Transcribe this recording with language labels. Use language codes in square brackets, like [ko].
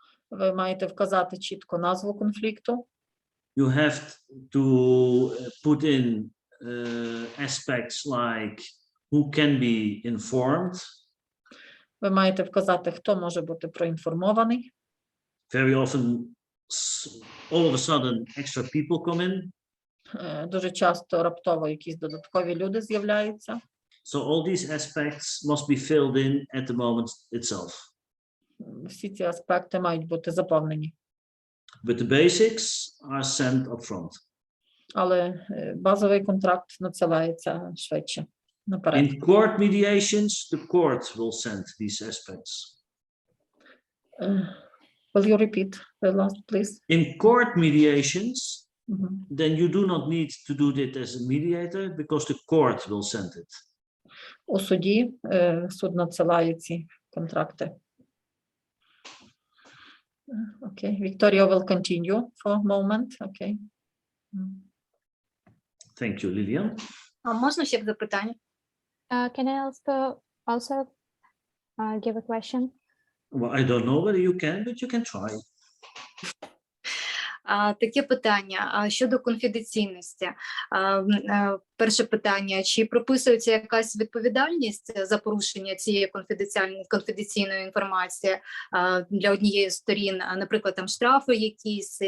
[uk] Ви маєте вказати чітко назву конфлікту. [en] You have to put in aspects like who can be informed. [uk] Ви маєте вказати, хто може бути проінформований. [en] Very often, all of a sudden, extra people come in. [uk] Дуже часто раптово якісь додаткові люди з'являються. [en] So all these aspects must be filled in at the moment itself. [uk] Всі ці аспекти мають бути заповнені. [en] But the basics are sent up front. [uk] Але базовий контракт надсилається швидше, наперед. [en] In court mediations, the court will send these aspects. Will you repeat the last, please? In court mediations, then you do not need to do it as a mediator because the court will send it. [uk] У суді суд надсилає ці контракти. [en] Okay, Victoria will continue for a moment. Okay. Thank you, Lilian. [uk] А можна ще запитання? [en] Can I also give a question? Well, I don't know whether you can, but you can try. [uk] Таке питання щодо конфіденційності. Перше питання, чи прописується якась відповідальність за порушення цієї конфіденційної інформації для однієї з сторін, наприклад, там штрафи якісь?